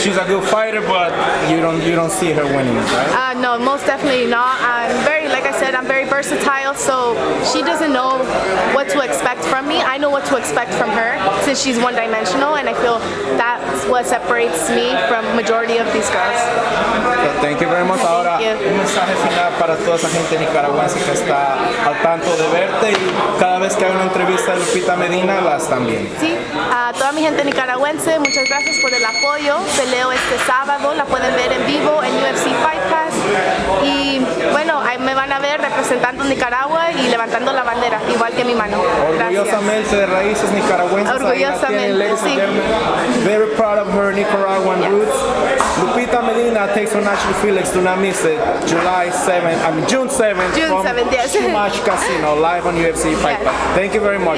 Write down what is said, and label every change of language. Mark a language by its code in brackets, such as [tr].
[en] She's a good fighter, but you don't see her winning, right? No, most definitely not. Like I said, I'm very versatile, so she doesn't know what to expect from me. I know what to expect from her since she's one-dimensional, and I feel that's what separates me from majority of these girls. So thank you very much. [es] Ahora, un mensaje final para toda esa gente nicaragüense que está al tanto de verte y cada vez que hay una entrevista de Lupita Medina la están viendo. Sí, a toda mi gente nicaragüense, muchas gracias por el apoyo. Peleo este sábado, la pueden ver en vivo en UFC Fight Pass. Y bueno, ahí me van a ver representando Nicaragua y levantando la bandera, igual que mi mano. Orgullosamente de raíces nicaragüenses. Orgullosamente, sí. [en] Very proud of her Nicaraguan roots. Lupita Medina takes on Ashley Felix. Do not miss it. June 7th June from 7th, yes. Shumash Casino, live on UFC Fight Pass. Thank you very much.